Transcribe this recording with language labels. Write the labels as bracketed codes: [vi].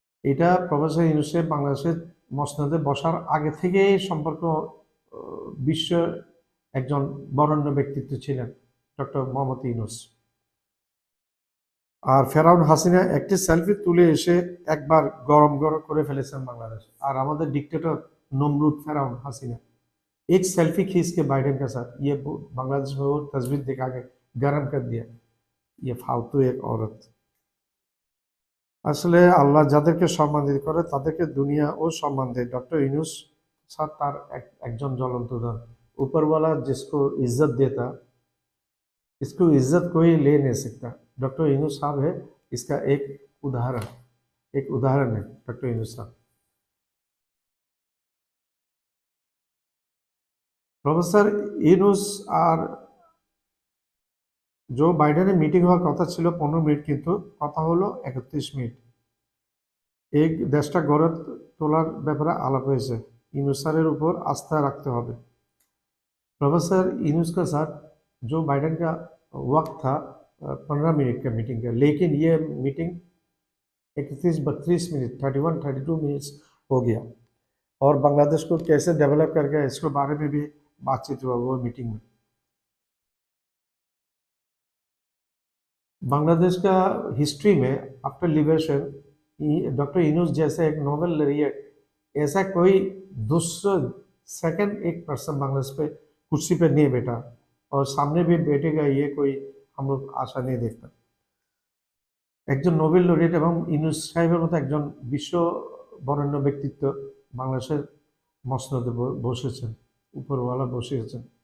[bn] এটা প্রফেসর ইউনূস সাহেব বাংলাদেশের মসনদে বসার আগে থেকেই সম্পর্ক বিশ্ব একজন বরেণ্য ব্যক্তিত্ব ছিলেন ডক্টর মোহাম্মদ ইউনূস। আর ফেরাউন হাসিনা একটি সেলফি তুলে এসে একবার গরম করে ফেলেছেন বাংলাদেশ। আর আমাদের ডিক্টেটর [hi] नमरूद ফেরাউন হাসিনা एक सेल्फी खींच के बाइडेन के साथ ये बांग्लादेश में वो तस्वीर दिखा के गरम कर दिया। ये फालतू एक औरत। [bn] আসলে আল্লাহ যাদেরকে সম্মানিত করে তাদেরকে দুনিয়া ও সম্মান দেয়। डॉक्टर ইউনূস साथ तार একজন জ্বলন্ত উদাহরণ। [hi] ऊपर वाला जिसको इज्जत देता इसको इज्जत कोई ले नहीं सकता। डॉक्टर इनूस साहब है इसका एक उदाहरण है डॉक्टर इनूस साहब। [bn] প্রফেসর ইউনূস আর জো বাইডেনের মিটিং হওয়ার কথা ছিল 15 মিনিট, কিন্তু কথা হলো 31 মিনিট। এই দেশটা গড়ে তোলার ব্যাপারে আলাপ হয়েছে। ইউনূস স্যারের উপর আস্থা রাখতে হবে। [hi] प्रोफेसर यूनुस के साथ जो बाइडेन का वक्त था 15 मिनट का मीटिंग का, लेकिन ये मीटिंग 31-32 मिनट 32 मिनट्स हो गया। और बांग्लादेश को कैसे डेवलप करके इसके बारे में भी बातचीत हुआ वो मीटिंग में। बांग्लादेश का हिस्ट्री में आफ्टर लिबरेशन डॉक्टर यूनुस जैसे एक नोबेल लॉरिएट ऐसा कोई दूसरा सेकंड एक पर्सन बांग्लादेश पे कुर्सी पे नहीं बैठा और सामने भी बैठेगा ये कोई हम लोग आशा नहीं देखता। [bn] একজন নোবেল লরিয়েট এবং ইউনূস সাহেবের মতো একজন বিশ্ব বরেণ্য ব্যক্তিত্ব বাংলাদেশের মসনদে বসেছেন, উপরওয়ালা বসিয়েছেন।